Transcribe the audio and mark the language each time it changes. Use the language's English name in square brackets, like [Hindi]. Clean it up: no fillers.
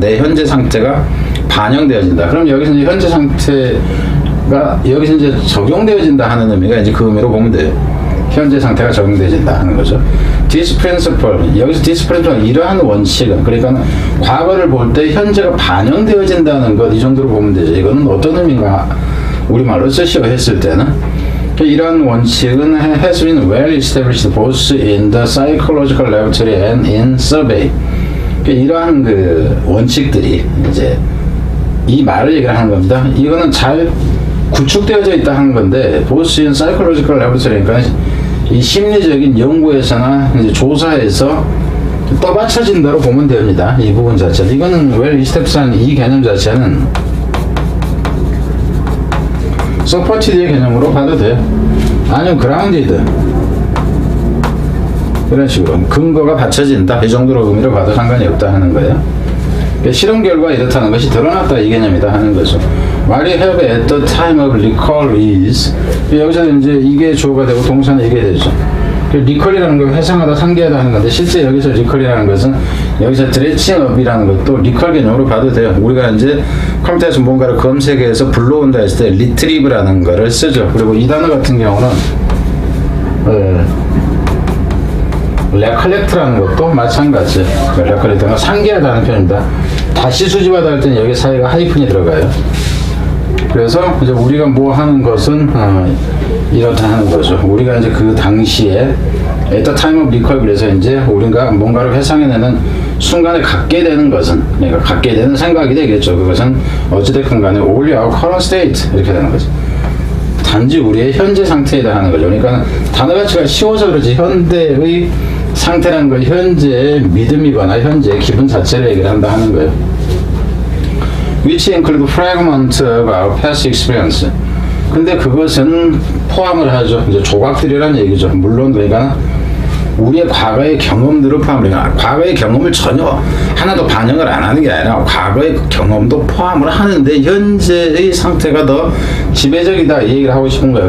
[Korean] 내 현재 상태가 반영되어진다. 그럼 여기서 이제 현재 상태가 여기서 이제 적용되어진다 하는 의미가 이제 그 의미로 보면 돼요. 현재 상태가 적용되어진다 하는 거죠. [English] This principle, [Korean] 여기서 [English] this principle, [Korean] 이러한 원칙은, 그러니까 과거를 볼 때 현재가 반영되어진다는 것, 이 정도로 보면 되죠. 이거는 어떤 의미인가 우리말로 쓰시오 했을 때는, 이러한 원칙은 [English] has been well established both in the psychological laboratory and in survey. [Korean] 이러한 그 원칙들이 이제 이 말을 얘기하는 겁니다. 이거는 잘 구축되어져 있다 하는 건데, [English] both in psychological laboratory, [Korean] 그러니까 이 심리적인 연구에서나 이제 조사에서 떠받쳐진다로 보면 됩니다. 이 부분 자체는. 이거는 [English] well established [Korean] 이 개념 자체는 supported의 개념으로 봐도 돼요. 아니면 grounded, 이런 식으로 근거가 받쳐진다, 이 정도로 의미로 봐도 상관이 없다 하는 거예요. 실험 결과 이렇다는 것이 드러났다, 이 개념이다 하는 거죠. [English] What you have at the time of recall is, [Korean] 여기서 이제 이게 주어가 되고 동사는 이게 되죠. 리컬이라는 건 회상하다, 상기하다 하는 건데, 실제 여기서 리컬이라는 것은 여기서 드레칭업이라는 것도 리컬 개념으로 봐도 돼요. 우리가 이제 컴퓨터에서 뭔가를 검색해서 불러온다 했을 때 리트리브라는 거를 쓰죠. 그리고 이 단어 같은 경우는 레컬렉트라는 것도 마찬가지. 레컬렉트가 상기하다는 표현입니다. 다시 수집하다 할 때는 여기 사이가 하이픈이 들어가요. 그래서 이제 우리가 뭐 하는 것은 이렇다 하는 거죠. 우리가 이제 그 당시에 [English] at the time of recall, [Korean] 그래서 이제 우리가 뭔가를 회상해내는 순간에 갖게 되는 것은, 그러니까 갖게 되는 생각이 되겠죠. 그것은 어찌됐건 간에 [English] only our current state, [Korean] 이렇게 되는 거죠. 단지 우리의 현재 상태이다 하는 거죠. 그러니까 단어 가치가 쉬워서 그렇지, 현대의 상태라는 건 현재의 믿음이거나 현재의 기분 자체를 얘기를 한다 하는 거예요. [English] Which include fragments of our past experience. [Korean] 근데 그것은 포함을 하죠. 이제 조각들이라는 얘기죠. 물론 그러니까 우리의 과거의 경험들을 포함을 해요. 과거의 경험을 전혀 하나도 반영을 안 하는 게 아니라 과거의 경험도 포함을 하는데 현재의 상태가 더 지배적이다 이 얘기를 하고 싶은 거예요.